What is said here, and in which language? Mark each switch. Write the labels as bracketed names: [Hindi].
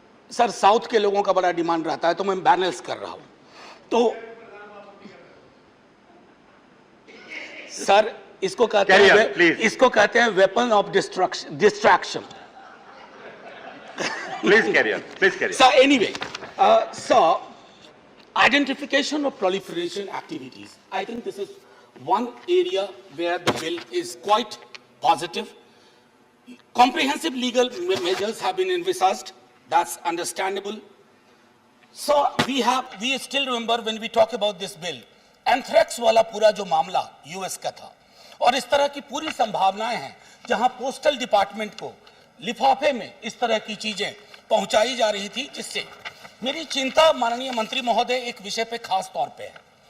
[Hindi] Sir, south के लोगों का बड़ा डिमांड रहता है, तो मैं बैलेंस कर रहा हूं. तो सर, इसको कहते हैं weapon of distraction. [English] Please carry on. Please carry on. So anyway, so identification of proliferation activities. I think this is one area where the bill is quite positive. Comprehensive legal measures have been envisaged. That's understandable. So we still remember when we talk about this bill, [Hindi] anthrax वाला पूरा जो मामला US का था, और इस तरह की पूरी संभावनाएं हैं जहां पोस्टल डिपार्टमेंट को लिफाफे में इस तरह की चीजें पहुंचाई जा रही थी, जिससे मेरी चिंता माननीय मंत्री महोदय एक विषय पे खास तौर पे है.